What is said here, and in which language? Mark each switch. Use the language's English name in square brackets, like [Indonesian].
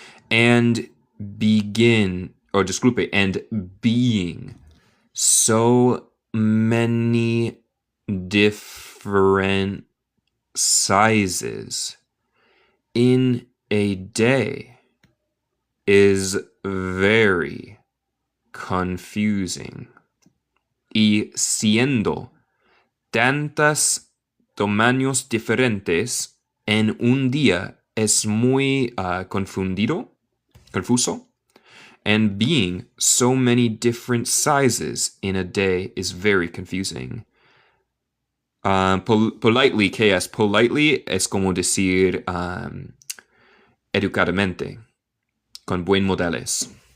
[English] And begin, or [Spanish] disculpe, [English] and being so many different sizes in a day is very confusing. [Spanish] Y siendo tantos tamaños diferentes en un día es muy confuso. [English] And being so many different sizes in a day is very confusing. [Spanish] Politely, ¿qué es? Politely es como decir educadamente, con buen modelos.